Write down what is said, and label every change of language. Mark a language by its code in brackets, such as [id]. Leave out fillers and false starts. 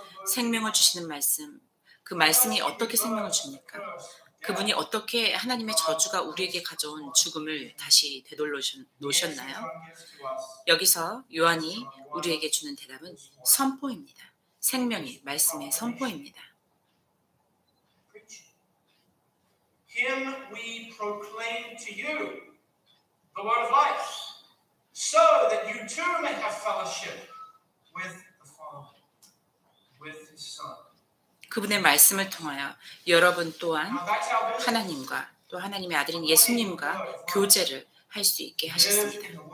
[ko] 생명을 주시는 말씀, 그 말씀이 어떻게 생명을 줍니까? 그분이 어떻게 하나님의 저주가 우리에게 가져온 죽음을 다시 되돌려놓으셨나요? 여기서 요한이 우리에게 주는 대답은 선포입니다. 생명의 말씀의 선포입니다. [en] Him we proclaim to you, the word of life, so that you too may have fellowship with the Father, with His Son. [ko] 그분의 말씀을 통하여 여러분 또한 하나님과 또 하나님의 아들인 예수님과 교제를 할 수 있게 하셨습니다.